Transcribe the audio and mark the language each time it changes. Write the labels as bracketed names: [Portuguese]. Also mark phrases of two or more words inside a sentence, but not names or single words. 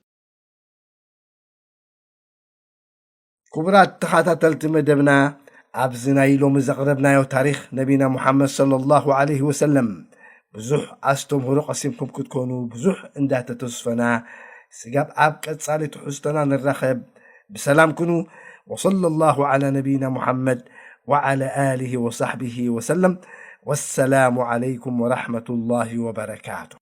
[Tigrinya] ክቡራት ተኸታተልቲ መደብና ኣብዚ ናይ ሎሚ ዘቕረብናዮ ታሪክ ነቢና ሙሓመድ [Arabic] صلى الله عليه وسلم [Tigrinya] ብዙሕ ኣስተምህሮ ቀሲምኩም ክትኮኑ ብዙሕ እንዳተተስፈና ስጋብ ኣብ ቀጻሊ ትሕዝቶና ንራኸብ። [Arabic] بسلام كنوا وصلى الله على نبينا محمد وعلى آله وصحبه وسلم والسلام عليكم ورحمة الله وبركاته.